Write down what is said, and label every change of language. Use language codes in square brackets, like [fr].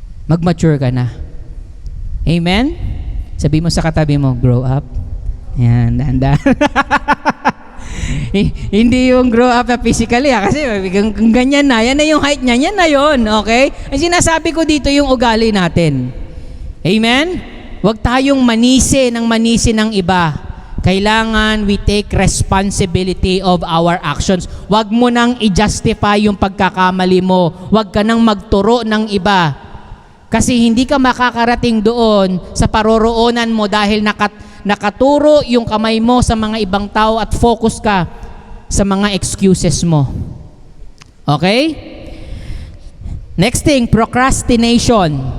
[tl] Mag-mature ka na. Amen? Sabi mo sa katabi mo, [en] grow up. [tl] Yan, dahan-dahan. Hindi yung [en] grow up [tl] na physically kasi kung ganyan na, yan na yung height niya, yan na yun, okay? Ang sinasabi ko dito yung ugali natin. Amen? Huwag tayong manisi ng iba. [en] Kailangan we take responsibility of our actions. [tl] Huwag mo nang i-justify yung pagkakamali mo. Huwag ka nang magturo ng iba. Kasi hindi ka makakarating doon sa paroroonan mo dahil nakaturo yung kamay mo sa mga ibang tao at focus ka sa mga excuses mo. [en] Okay? Next thing, procrastination.